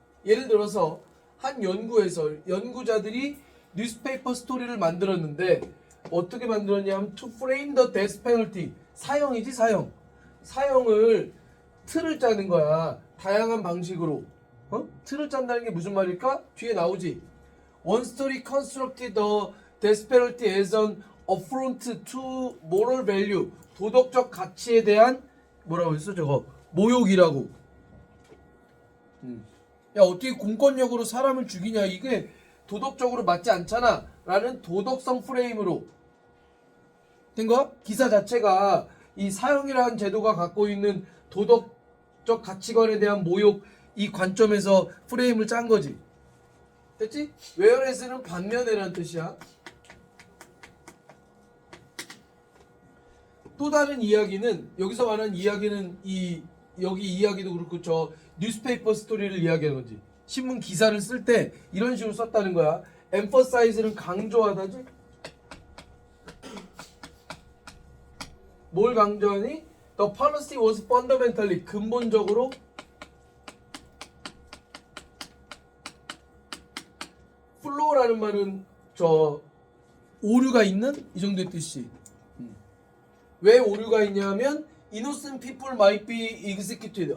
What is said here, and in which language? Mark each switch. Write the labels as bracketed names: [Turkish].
[Korean] 예를 들어서 한 연구에서 연구자들이 뉴스페이퍼 스토리를 만들었는데 어떻게 만들었냐면 [English] to frame the death penalty, [Korean] 사형이지 사형. 사형을 틀을 짜는 거야. 다양한 방식으로. 틀을 짠다는 게 무슨 말일까? 뒤에 나오지. [English] One story constructed the death penalty as an affront to moral value. [Korean] 도덕적 가치에 대한 뭐라고 했어 저거? 모욕이라고. 야 어떻게 공권력으로 사람을 죽이냐 이게 도덕적으로 맞지 않잖아 라는 도덕성 프레임으로 된 거야? 기사 자체가 이 사형이라는 제도가 갖고 있는 도덕적 가치관에 대한 모욕 이 관점에서 프레임을 짠 거지. 됐지? whereas는 반면에라는 뜻이야. 또 다른 이야기는 여기서 말하는 이야기는 여기 이야기도 그렇고 저 뉴스페이퍼 스토리를 이야기하는 거지. 신문 기사를 쓸 때 이런 식으로 썼다는 거야. emphasize는 강조하다지. 뭘 강조하니? [English] The policy was fundamentally [Korean] 근본적으로 flaw라는 말은 저 오류가 있는 이 정도의 뜻이. 왜 오류가 있냐면 [English] innocent people might be executed.